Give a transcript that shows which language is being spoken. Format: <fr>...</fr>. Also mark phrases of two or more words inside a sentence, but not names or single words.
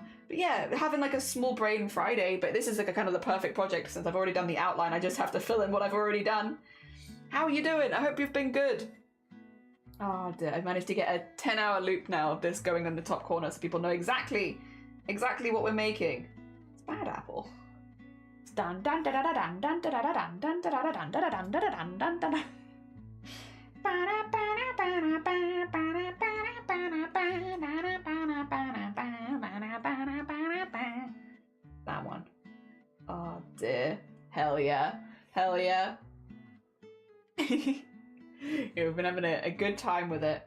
<en>But yeah, having like a small brain Friday, but this is like a kind of the perfect project since I've already done the outline. I just have to fill in what I've already done. How are you doing? I hope you've been good. Oh dear, I've managed to get a 10-hour loop now of this going in the top corner so people know exactly what we're making. It's bad apple. It's dun dun da da da dun dun da da da dun dun da da da dun da da dun da da dun dun da da. That one. Oh dear. Hell yeah. Hell yeah. Yeah, we've been having a good time with it.</en>